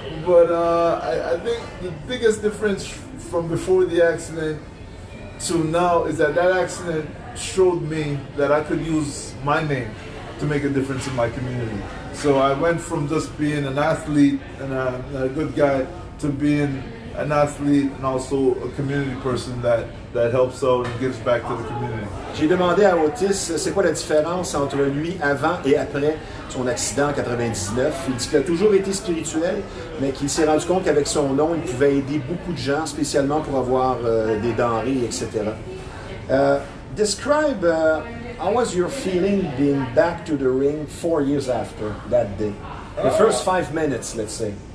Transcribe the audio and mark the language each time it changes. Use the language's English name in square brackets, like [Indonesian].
[English] But I think the biggest difference from before the accident to now is that accident showed me that I could use my name to make a difference in my community. So I went from just being an athlete and a good guy to being an athlete and also a community person that helps out and gives back to the community. [French] J'ai demandé à Otis c'est quoi la différence entre lui avant et après son accident en 99. Il dit qu'il a toujours été spirituel, mais qu'il s'est rendu compte qu'avec son nom, il pouvait aider beaucoup de gens, spécialement pour avoir des denrées, etc. [English] Describe how was your feeling being back to the ring 4 years after that day? The first 5 minutes, let's say.